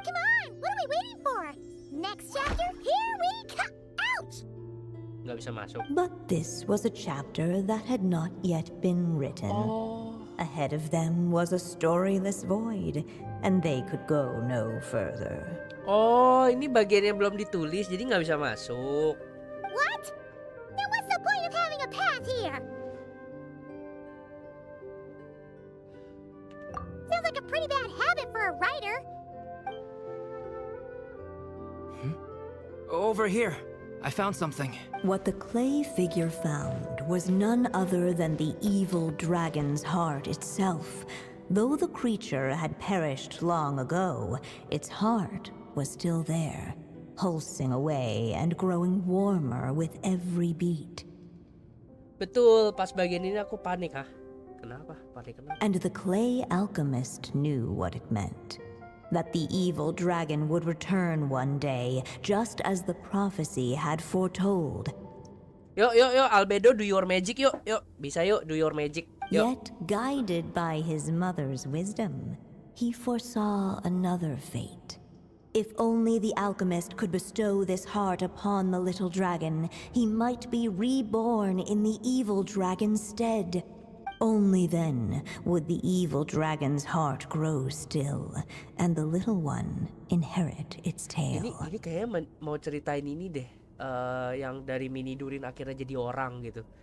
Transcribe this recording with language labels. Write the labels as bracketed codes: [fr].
[en] Come on! What are we waiting for? Next chapter, here we come! Ouch! [id] Nggak bisa masuk. [en] But this was a chapter that had not yet been written. Ahead of them was a storyless void, and they could go no further. [id] Oh, ini bagian yang belum ditulis, jadi nggak bisa masuk. [en] What? Then what's the point of having a path here? Sounds like a pretty bad habit for a writer. Over here. I found something. What the clay figure found was none other than the evil dragon's heart itself. Though the creature had perished long ago, its heart was still there, pulsing away and growing warmer with every beat. [id] Betul, pas bagian ini aku panik, Kenapa? Panik kenapa? [en] And the clay alchemist knew what it meant. That the evil dragon would return one day, just as the prophecy had foretold. [id] Yuk, [en] Albedo, do your magic, yuk. [id] Bisa yuk, [en] do your magic. Yuk. Yet, guided by his mother's wisdom, he foresaw another fate. If only the alchemist could bestow this heart upon the little dragon, he might be reborn in the evil dragon's stead. Only then would the evil dragon's heart grow still, and the little one inherit its tale. [id] Ini kayaknya mau ceritain ini deh, yang dari mini DURIN akhirnya jadi orang gitu.